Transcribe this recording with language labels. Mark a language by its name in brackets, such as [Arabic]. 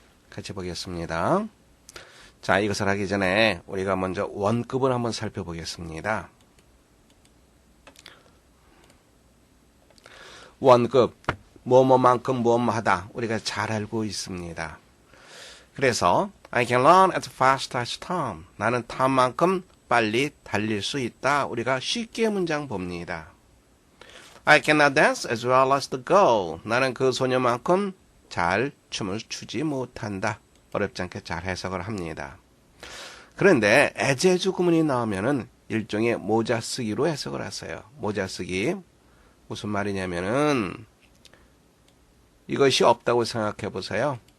[Korean] 같이 보겠습니다. 자, 이것을 하기 전에 우리가 먼저 원급을 한번 살펴보겠습니다. 원급, 뭐뭐만큼 뭐뭐하다. 우리가 잘 알고 있습니다. 그래서 [English] I can run as fast as Tom. [Korean] 나는 탐만큼 빨리 달릴 수 있다. 우리가 쉽게 문장 봅니다. [English] I cannot dance as well as the girl. [Korean] 나는 그 소녀만큼 잘 춤을 추지 못한다. 어렵지 않게 잘 해석을 합니다. 그런데 as 구문이 나오면은 일종의 모자 쓰기로 해석을 하세요. 모자 쓰기. 무슨 말이냐면은 이것이 없다고 생각해 보세요.